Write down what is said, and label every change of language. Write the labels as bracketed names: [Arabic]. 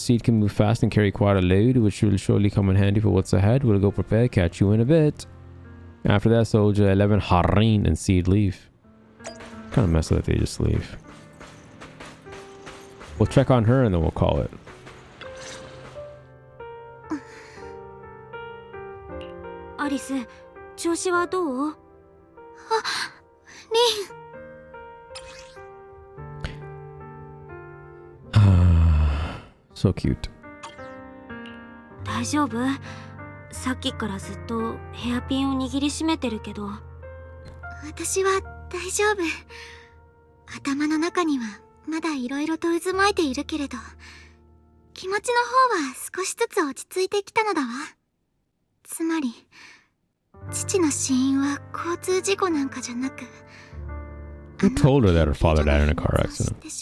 [English] Seed can move fast and carry quite a load, which will surely come in handy for what's ahead. We'll go prepare, catch you in a bit. After that, Soldier 11, Harin, and Seed leave. Kind of messed up that they just leave. We'll check on her and then we'll call it. [Japanese] Alice, 調子はどう? あ、リン。 [English] So cute. [Japanese] 大丈夫？さっきからずっとヘアピンを握りしめてるけど。私は大丈夫。頭の中にはまだいろいろと渦巻いているけれど、気持ちの方は少しずつ落ち着いてきたのだわ。つまり、父の死因は交通事故なんかじゃなく、 [English] Who told her that her father died in a car accident?